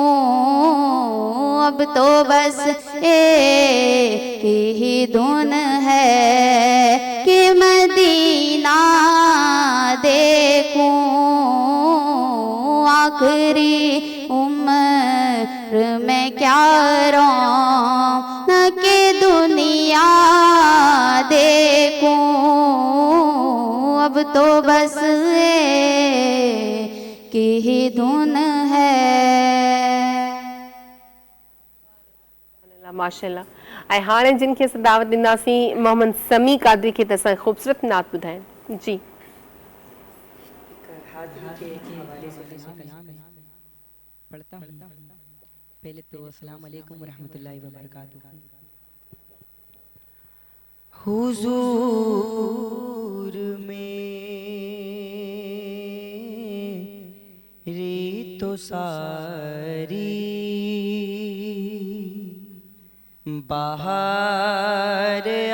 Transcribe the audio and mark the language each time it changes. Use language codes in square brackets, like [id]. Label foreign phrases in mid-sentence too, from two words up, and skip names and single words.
[ur] اب تو بس ایک ہی دھن ہے کہ مدینہ دیکھوں آخری عمر میں کیا رونق کے دنیا دیکھوں اب تو بس ایک ہی دھن ہے [sd] माशाल्लाह ऐं हाणे जिन खे असां दावत ॾींदासीं मोहम्मद समी कादरी खे त असां ख़ूबसूरत नात ॿुधाइनि जी [ur] پڑھتا ہوں پہلے تو [ar] السلام عليكم رحمة الله و بركاته [ur] حضور میری تو ساری باہر